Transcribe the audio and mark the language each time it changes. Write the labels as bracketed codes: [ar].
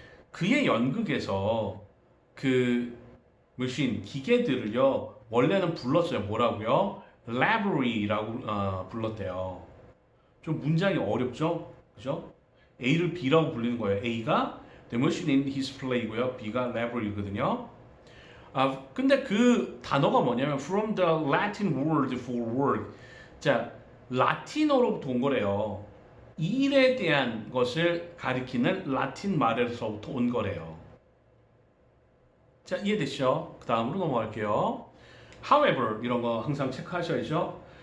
[ko] 그의 연극에서 그 머신 기계들을요 원래는 불렀어요. 뭐라고요? library라고 불렀대요. 좀 문장이 어렵죠? 그죠? A를 B라고 불리는 거예요. A가 the machine in his play고요. B가 library거든요. 근데 그 단어가 뭐냐면 [en] from the Latin word for work. [ko] 자, 라틴어로부터 온 거래요. 일에 대한 것을 가리키는 라틴 말에서부터 온 거래요. 자, 이해됐죠? 그 다음으로 넘어갈게요. However, 이런 거 항상 체크하셔야죠.